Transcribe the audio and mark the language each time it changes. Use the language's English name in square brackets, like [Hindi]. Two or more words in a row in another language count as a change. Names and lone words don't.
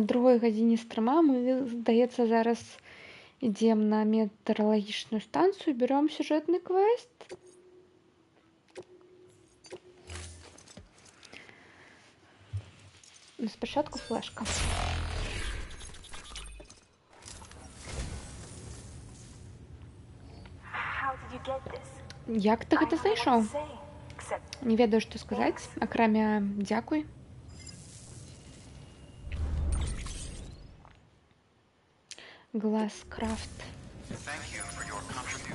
[Belarusian] другой гадзіне стрыма мы, здаецца, зараз ідзем на метэаралагічную станцыю, бяром сюжэтны квест. Спачатку флешка. [English] How did you get this? [Belarusian] Як ты гэта [English] I don't know what [Belarusian] знайшоў? [English] to say, except [Belarusian] Не ведаю, што сказаць, акрамя дзякуй. Гласкрафт. [English] Thank you for your contribution.